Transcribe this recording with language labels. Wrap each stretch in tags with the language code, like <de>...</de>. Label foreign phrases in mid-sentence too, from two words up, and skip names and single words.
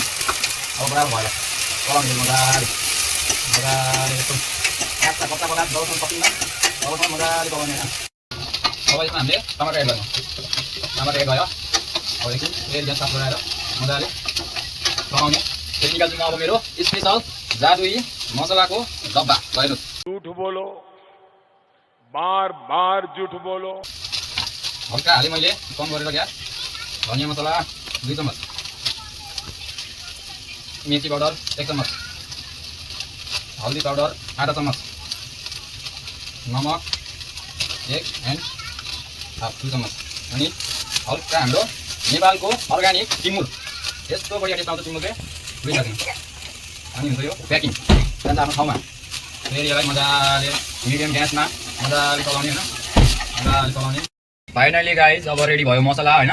<ne>अब बराबर भयो चलाउने मजाले यस्तो कच्चा पदार्थ जबसम्म सकिन्न तबसम्म मजाले चलाउने होइन। अब यसमा हामीले टमाटर एड गर्नु। टमाटर एड भयो। अब एकछिन फेरि ग्यास साफ गराएर मजाले चलाउने। फेरि निकाल्छु म अब मेरो स्पेसल जादुई मसलाको डब्बा। हेर्नुहोस्,</ne> <hi>झूठ बोलो, बार बार झूठ बोलो।</hi> <ne>हल्का हालेँ मैले कम गरेर ग्यास।</ne> <hi>धनियाँ मसला 2 चम्मच, मिर्ची पाउडर 1 चम्मच, हल्दी पाउडर आधा चम्मच, नमक 1.5 चम्मच,</hi> <ne>अनि हल्का हाम्रो नेपालको अर्ग्यानिक टिमुर। यस्तो बढिया टेस्ट आउँछ टिमुरले बुझिराख्नु। अनि हुन्छ यो प्याकिङ जान्छ आफ्नो ठाउँमा। फेरि यसलाई मजाले मिडियम ग्यासमा मजाले चलाउने होइन, मजाले चलाउने।</ne> <en>finally guys</en> <ne>अब रेडी भयो मसला होइन।</ne>